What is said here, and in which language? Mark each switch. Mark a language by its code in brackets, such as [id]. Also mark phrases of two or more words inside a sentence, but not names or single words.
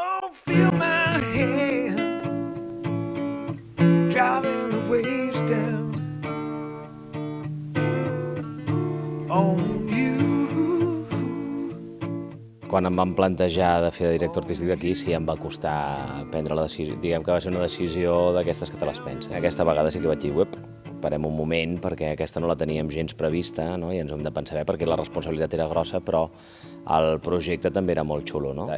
[en] feel my hand driving the waves down on you. [ca] Quan em van plantejar de fer de director artístic d'aquí, sí, em va costar prendre la decisió. Diguem que va ser una decisió d'aquestes que te les penses. Aquesta vegada sí que vaig dir, parem un moment, perquè aquesta no la teníem gens prevista, no? I ens ho hem de pensar bé, perquè la responsabilitat era grossa, però el projecte també era molt xulo, no?